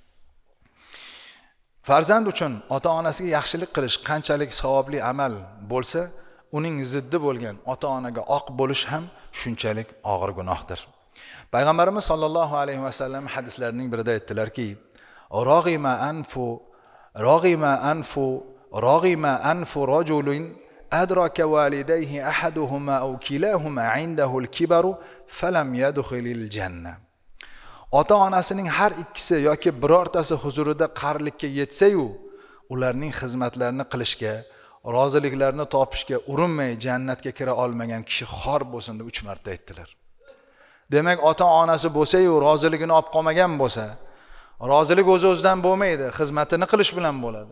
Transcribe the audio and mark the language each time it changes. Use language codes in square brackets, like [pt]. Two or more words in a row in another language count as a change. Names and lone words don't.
[uz] Farzand uchun ota-onasiga yaxshilik qilish qanchalik savobli amal bo'lsa, uning ziddi bo'lgan ota-onaga oq bo'lish ham shunchalik og'ir gunohdir. Payg'ambarimiz [ar] صلى الله عليه وسلم [uz] hadislarining birida aytdilarki, [ar] رغم أنف رجل أدرك والديه أحدهما أو كلاهما عنده الكبر فلم يدخل الجنة. [uz] Ota-onasining har ikkisi yoki birortasi huzurida qarilikka yetsa-yu, ularning xizmatlarini qilishga, roziliklarini topishga urinmay jannatga kira olmagan kishi xor bo'lsin deb 3 marta aytdilar. Demak, ota-onasi bo'lsa-yu, roziligini olib qolmagan bo'lsa, rozilik o'z-o'zidan bo'lmaydi, xizmatini qilish bilan bo'ladi.